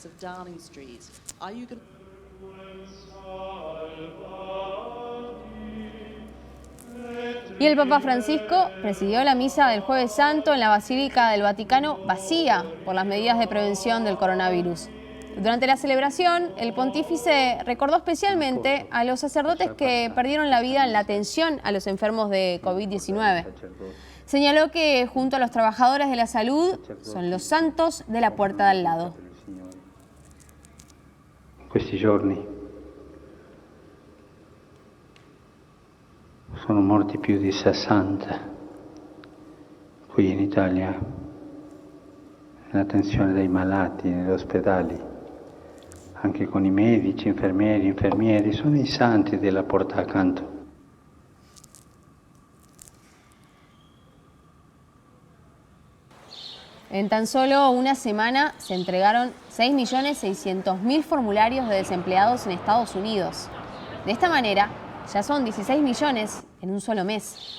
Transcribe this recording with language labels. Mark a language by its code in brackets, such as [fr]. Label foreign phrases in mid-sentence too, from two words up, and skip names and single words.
[es] Y el Papa Francisco presidió la misa del Jueves Santo en la Basílica del Vaticano vacía por las medidas de prevención del coronavirus. Durante la celebración, el pontífice recordó especialmente a los sacerdotes que perdieron la vida en la atención a los enfermos de COVID-19. Señaló que junto a los trabajadores de la salud son los santos de la puerta de al lado. [it] Questi giorni sono morti più di 60 qui in Italia, nell'attenzione dei malati negli ospedali, anche con i medici, infermieri, sono i santi della porta accanto. [es] En tan solo una semana se entregaron 6.600.000 formularios de desempleados en Estados Unidos. De esta manera, ya son 16 millones en un solo mes.